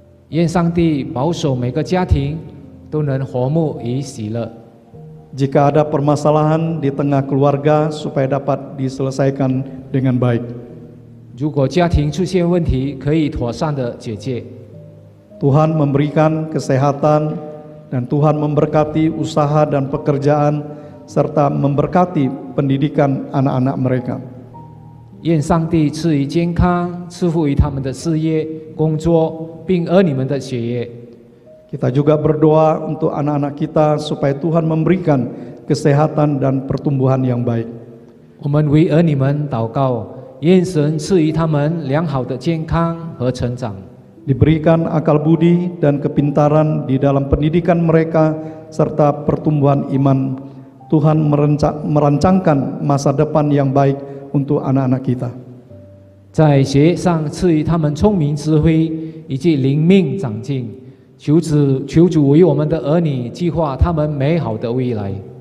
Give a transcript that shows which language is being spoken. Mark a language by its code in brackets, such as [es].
[zh] 愿上帝保守每个家庭都能和睦与喜乐。 [id] Jika ada permasalahan di tengah keluarga supaya dapat diselesaikan dengan baik. [zh] 如果家庭出现问题，可以妥善的解决。 [id] Tuhan memberikan kesehatan dan Tuhan memberkati usaha dan pekerjaan serta memberkati pendidikan anak-anak mereka. [zh] 愿上帝赐予健康，赐福于他们的事业、工作，并儿女们的学业。 [id] Kita juga berdoa untuk anak-anak kita supaya Tuhan memberikan kesehatan dan pertumbuhan yang baik. [zh] 我们为儿女们祷告，愿神赐予他们良好的健康和成长。 [id] Diberikan akal budi dan kepintaran di dalam pendidikan mereka serta pertumbuhan iman. Tuhan merancangkan masa depan yang baik untuk anak-anak kita. [zh] 在学业上赐予他们聪明智慧以及灵命长进。求主为我们的儿女计划他们美好的未来。